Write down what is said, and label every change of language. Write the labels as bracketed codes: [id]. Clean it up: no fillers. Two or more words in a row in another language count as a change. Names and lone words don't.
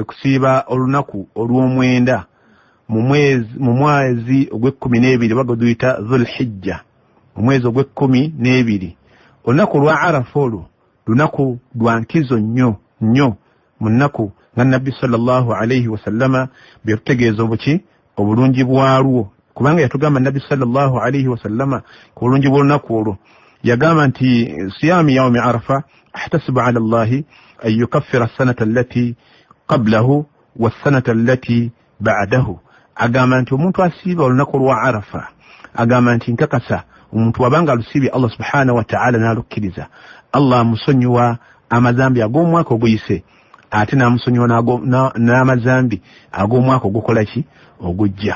[lg] kwe kusiiba olunaku olw'omwenda mu mwezi ogw'ekkumi baguduyita Dhul-Hijja, omwezi ogw'ekkumi olunaku lwa Arafa olwo lunaku lwa nkizo nnyo mu nnaku nga Nabbi [ar] صلى الله عليه وسلم [lg] bye tutegeeza obulungi bwalwo, kubanga yatugamba Nabbi [ar] صلى الله عليه وسلم [lg] ku bulungi bw'olunaku olwo. Yagamba nti [ar] صيام يوم عرفة أحتسب على الله أن يكفر السنة التي قبله والسنة التي بعده. [lg] Agamba nti omuntu asiiba olunaku lwa Arafa, agamba nti nkakasa omuntu wabanga alusiibye [ar] الله سبحانه وتعالى [lg] n'alukkiriza, Allah amusonyiwa amazambi ag'omwaka oguyise, ate n'amusonyiwa n'amazambi ag'omwaka ogukola ki ogujja.